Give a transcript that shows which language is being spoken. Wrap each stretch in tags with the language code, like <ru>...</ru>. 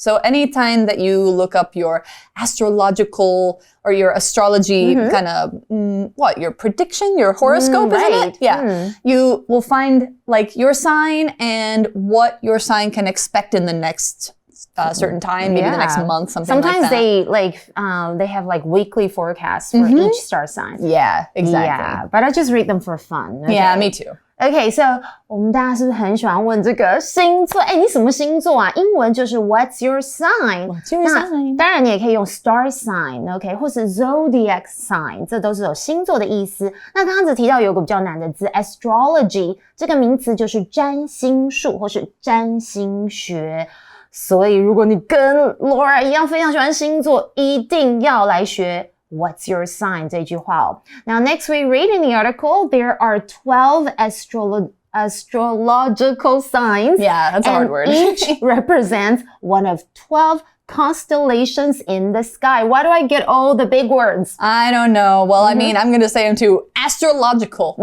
<en>So anytime that you look up your astrological or your astrology kind of, your prediction, your horoscope, isn't it? Yeah. You will find like your sign and what your sign can expect in the next certain time, maybe the next month, something Sometimes like that. Sometimes they have like weekly forecasts for each star sign. Yeah, exactly. Yeah, but I just read them for fun. Okay? Yeah, me too. Okay, so</en> <zh>我们大家是不是很喜欢问这个星座？哎，你什么星座啊？英文就是</zh> <en>What's your sign？ What's your sign？</en> <zh>当然你也可以用 star sign，OK， 或是 zodiac sign， 这都是有星座的意思。那刚刚只提到有个比较难的字 astrology， 这个名词就是占星术或是占星学。所以如果你跟 Laura 一样非常喜欢星座，一定要来学</zh> <en>What's your sign?</en> <zh>这句话哦。</zh> <en>Now, next we read in the article, there are 12 astrological signs. Yeah, that's a hard word. Each represents one of 12 constellations in the sky. Why do I get all the big words? I don't know. Well, I mean, I'm going to say them too. Astrological.</en>